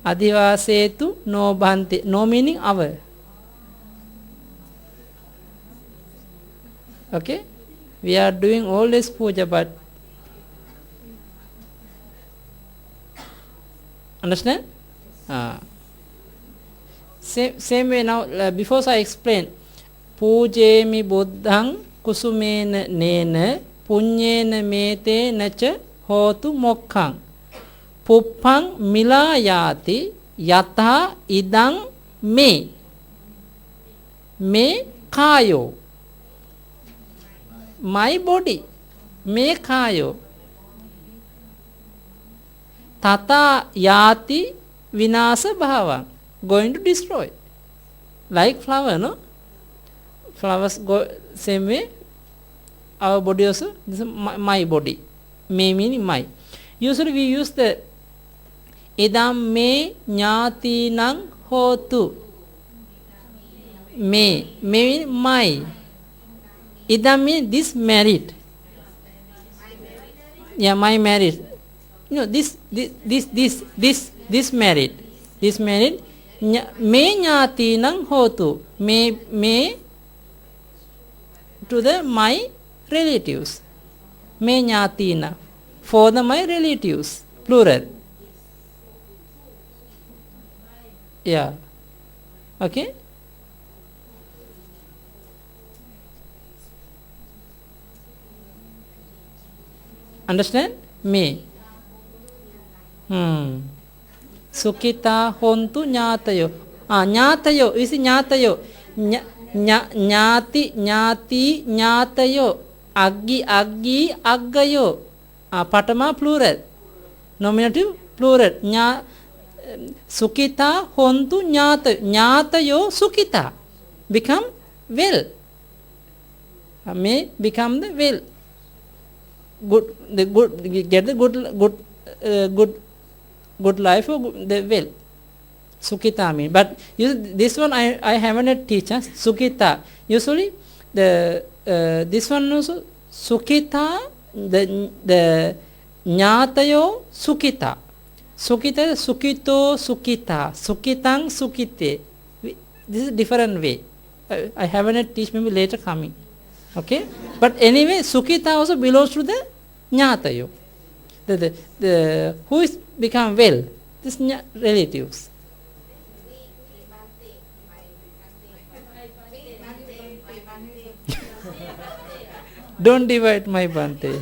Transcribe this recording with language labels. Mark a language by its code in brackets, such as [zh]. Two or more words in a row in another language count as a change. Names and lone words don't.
[pi] Adhivasetu no bhante. [en] No meaning our. Okay? We are doing all this puja, but understand? Same way now, before I explain. [pi] Pujemi buddhang kusumena nena punyena mete nacha hotu mokkang. Puppang milayati yatha idang me. Me kayo. [en] My body. [pi] Me kayo. Tata yati vinasa bhava. [en] Going to destroy. Like flower, no? Flowers go same way. Our body also. This is my body. Me meaning my. Usually we use the [pi] idam me nyati nang hotu. [en] Me. Me means my. Idam means this married. Yeah, my married. No, this married. This married. [pi] Me nyati nang hotu. [en] Me to the my relatives. [pi] Me nyatina. [en] For the my relatives. Plural. Yeah. Okay. Understand? Me. [pi] Sukita hontu nyatayo. Nyatayo. [en] You see [pi] nyatayo. Nyati nyatayo. Aggi aggayo. Patama plural. [en] Nominative plural. [pi] Sukita hontu nyatayo. Nyatayo sukita. [en] Become well. May become the well. Get the good life or the well. Sukita mean. But this one I haven't teach us. Sukita. Usually this one also sukita, the [pi] nyatayo sukita. Sukita, sukito, sukita. Sukitang, sukite. [en] This is a different way. I haven't teach, maybe later coming. Okay? But anyway, sukita also belongs to the nyatayo. The who is become well? This relatives. Don't divide my bante.